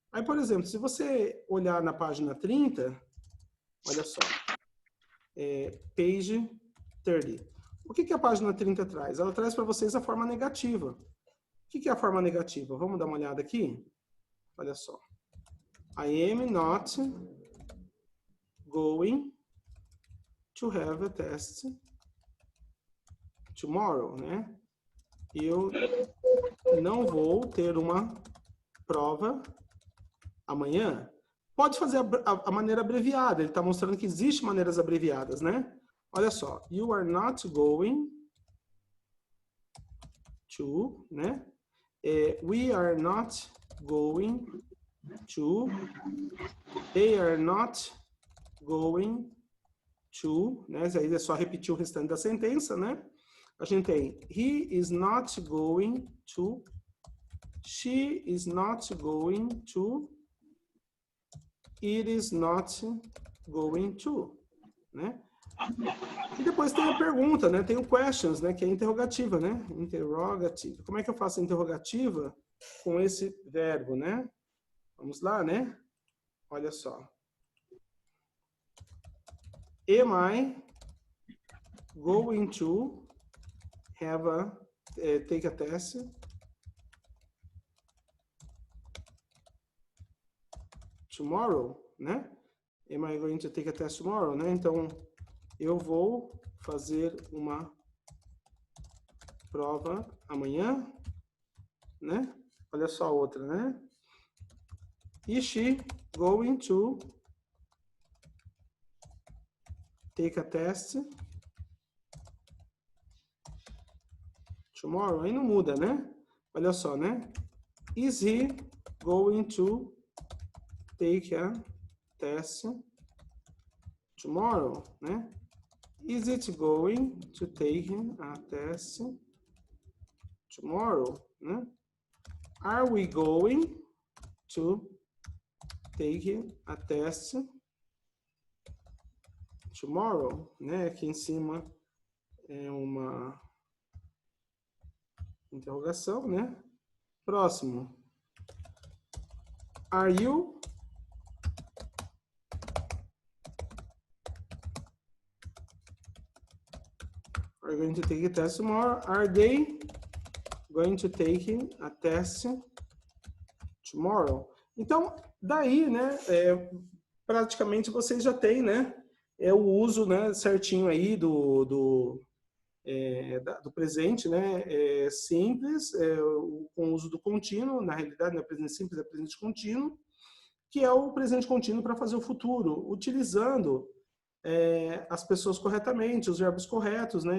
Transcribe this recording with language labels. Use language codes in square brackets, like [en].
[pt] Aí, por exemplo, se você olhar na página 30, olha só, [en] page 30. [pt] O que a página 30 traz? Ela traz para vocês a forma negativa. O que é a forma negativa? Vamos dar uma olhada aqui? Olha só. [en] I am not going to have a test tomorrow, né? [pt] Eu não vou ter uma prova amanhã. Pode fazer a maneira abreviada. Ele está mostrando que existem maneiras abreviadas, né? Olha só. [en] You are not going to, né? We are not going to. They are not going to, né? [pt] Aí é só repetir o restante da sentença, né? A gente tem [en] he is not going to, she is not going to, it is not going to, né? [pt] E depois tem a pergunta, né? Tem o questions, né? Que é interrogativa, né? Interrogativa. Como é que eu faço a interrogativa com esse verbo, né? Vamos lá, né? Olha só. [en] Am I going to have a take a test tomorrow, né? Am I going to take a test tomorrow, né? [pt] Então, eu vou fazer uma prova amanhã, né? Olha só a outra, né? [en] Is she going to take a test tomorrow? [pt] Aí não muda, né? Olha só, né? [en] Is he going to take a test tomorrow, né? Is it going to take a test tomorrow, né? Are we going to take a test tomorrow, né? [pt] Aqui em cima é uma interrogação, né? Próximo. [en] Are you going to take a test tomorrow? Are they going to take a test tomorrow? [pt] Então, daí, né, praticamente vocês já têm, né, o uso, né, certinho aí do presente, né, simples, com o uso do contínuo, na realidade, não é presente simples, é presente contínuo, que é o presente contínuo para fazer o futuro, utilizando as pessoas corretamente, os verbos corretos, né?